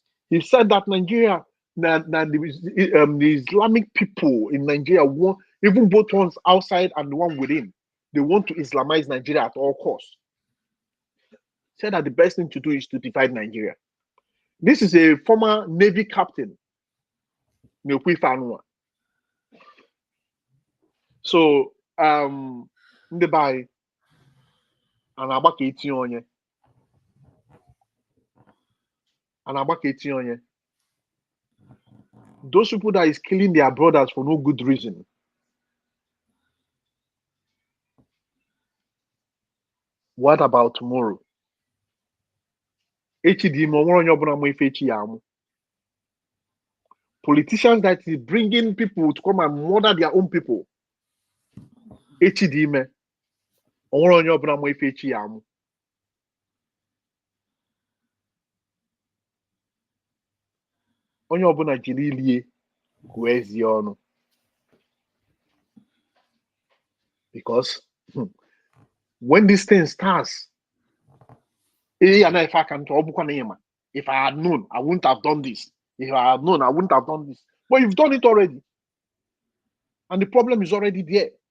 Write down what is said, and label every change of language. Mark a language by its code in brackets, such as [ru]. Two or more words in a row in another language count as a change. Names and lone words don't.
[en] He said that Nigeria, that the Islamic people in Nigeria want, even both ones outside and the one within, they want to Islamize Nigeria at all costs. Said that the best thing to do is to divide Nigeria. This is a former Navy captain. So, [ig] ndị be anyị a na-agba ka etinye onye. [en] Those people that is killing their brothers for no good reason. What about tomorrow? Politicians that is bringing people to come and murder their own people. [ig] Onye ọbụla ma ife echi ya amụ. Onye ọbụla jiri ilie kwuo ezi ọnụ. [en] Because when this thing starts, if I had known, I wouldn't have done this. If I had known, I wouldn't have done this. But you've done it already. And the problem is already there.